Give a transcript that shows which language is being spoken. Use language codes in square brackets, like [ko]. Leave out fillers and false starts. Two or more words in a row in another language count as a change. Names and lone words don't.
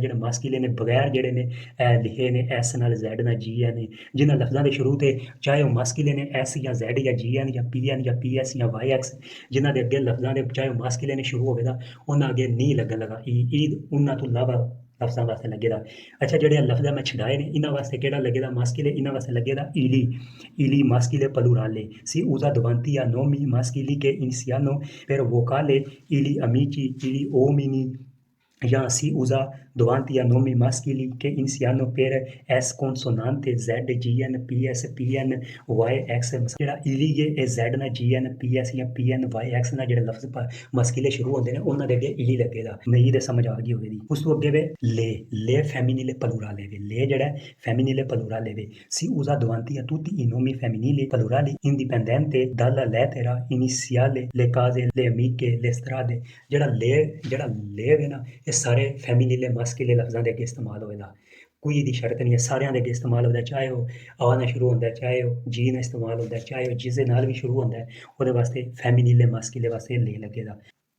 [pa] ਜਿਹੜੇ ਮਾਸਕੀਲੇ ਨੇ ਬਗੈਰ ਜਿਹੜੇ ਨੇ ਲਿਖੇ ਨੇ ਐਸ ਨਾਲ, ਜ਼ੈਡ ਨਾਲ, ਜੀ ਐਨ, ਜਿਨ੍ਹਾਂ ਲਫ਼ਜ਼ਾਂ ਦੇ ਸ਼ੁਰੂ ਤੇ ਚਾਹੇ ਉਹ ਮਾਸਕੀਲੇ ਨੇ ਐਸ ਜਾਂ ਜ਼ੈਡ ਜਾਂ ਜੀ ਐਨ ਜਾਂ ਪੀ ਐਨ ਜਾਂ ਪੀ ਐਸ ਜਾਂ ਵਾਈ ਐਕਸ, ਜਿਨ੍ਹਾਂ ਦੇ ਅੱਗੇ ਲਫ਼ਜ਼ਾਂ ਦੇ ਚਾਹੇ ਉਹ ਮਾਸਕੀਲੇ ਨੇ ਸ਼ੁਰੂ ਹੋਵੇਗਾ ਉਹਨਾਂ ਅੱਗੇ ਨਹੀਂ ਲੱਗਣ ਲੱਗਾ ਈ ਉਹਨਾਂ ਤੋਂ ਇਲਾਵਾ ਲਫ਼ਜ਼ਾਂ ਵਾਸਤੇ ਲੱਗੇਗਾ। ਅੱਛਾ ਜਿਹੜੇ ਲਫ਼ਜ਼ਾਂ ਮੈਂ ਛਡਾਏ ਨੇ ਇਹਨਾਂ ਵਾਸਤੇ ਕਿਹੜਾ ਲੱਗੇਗਾ? ਮਾਸਕੀਲੇ। ਇਹਨਾਂ ਵਾਸਤੇ ਲੱਗੇਗਾ ਈਲੀ। ਈਲੀ [it] maschile plurale si usa davanti a nomi maschili che iniziano per vocale ili amici ili uomini [pa] ਜਾਂ [it] si usa davanti a nomi maschili che iniziano per S consonante Z, GN, PS, PN, YX [pa] ਜਿਹੜਾ ਇਲੀ ਇਹ Z ਨਾਲ GN, PS ਜਾਂ PN, YX ਨਾਲ ਜਿਹੜੇ ਲਫ਼ਜ਼ ਮਸਕੀਲੇ ਸ਼ੁਰੂ ਹੁੰਦੇ ਨੇ ਉਹਨਾਂ ਦੇ ਅੱਗੇ ਇਲੀ ਲੱਗੇਗਾ। ਨਹੀਂ ਤੇ ਸਮਝ ਆ ਗਈ ਹੋਵੇਗੀ। ਉਸ ਤੋਂ ਅੱਗੇ ਵੇ [it] le femminile plurale ਵੇ le ਜਿਹੜਾ femminile plurale ਵੇ si usa davanti a tutti i nomi femminili plurali indipendente dalla lettera iniziale, le case, le amiche, le strade। [pa] ਜਿਹੜਾ le ਵੇ ਨਾ ਇਹ ਸਾਰੇ [it] femminile maschile [pa] ਲਫ਼ਜ਼ਾਂ ਦੇ ਅੱਗੇ ਇਸਤੇਮਾਲ ਹੋਵੇਗਾ। ਕੋਈ ਦੀ ਸ਼ਰਤ ਨਹੀਂ ਹੈ, ਸਾਰਿਆਂ ਦੇ ਅੱਗੇ ਇਸਤੇਮਾਲ ਹੁੰਦਾ, ਚਾਹੇ ਉਹ ਆ ਨਾਲ ਸ਼ੁਰੂ ਹੁੰਦਾ, ਚਾਹੇ ਉਹ ਜੀ ਨਾਲ ਇਸਤੇਮਾਲ ਹੁੰਦਾ, ਚਾਹੇ ਉਹ ਜਿਸ ਦੇ ਨਾਲ ਵੀ ਸ਼ੁਰੂ ਹੁੰਦਾ ਉਹਦੇ ਵਾਸਤੇ [it] femminile maschile [pa] ਵਾਸਤੇ ਲੈ ਲੱਗੇਗਾ।